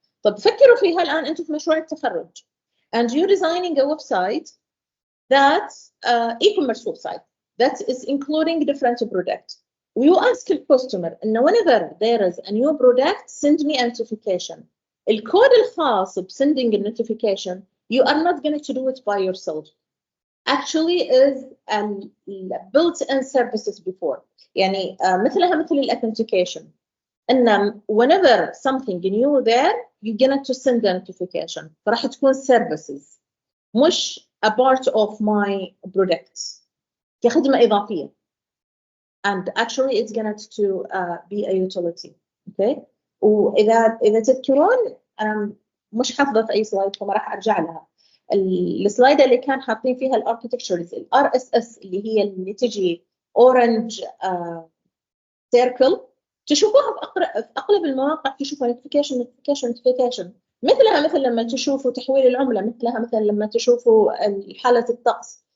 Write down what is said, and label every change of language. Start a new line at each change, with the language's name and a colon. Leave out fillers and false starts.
Arabic: طب فكروا فيها الآن أنتم في مشروع التخرج
English: and you're designing a website that e-commerce website that is including different products. You ask the customer إنه whenever there is a new product, send me a notification. الكود الخاص ب sending a notification, you are not going to do it by yourself. Actually, is built-in services before.
Arabic: يعني مثلها مثل الauthentication.
English: إن whenever something new there, you're going to send a notification.
Arabic: فراح تكون services, مش a part of my products. كخدمة إضافية.
English: And actually it's going to be a utility. Okay.
Arabic: وإذا تذكرون أنا مش حافظة في أي سلايد فما راح أرجع لها. السلايد اللي كان حاطين فيها الاركتكتشرز RSS اللي تجي orange circle تشوفوها في أغلب المواقع تشوفوا notification مثلها مثل لما تشوفوا تحويل العملة مثلها مثل لما تشوفوا حالة الطقس.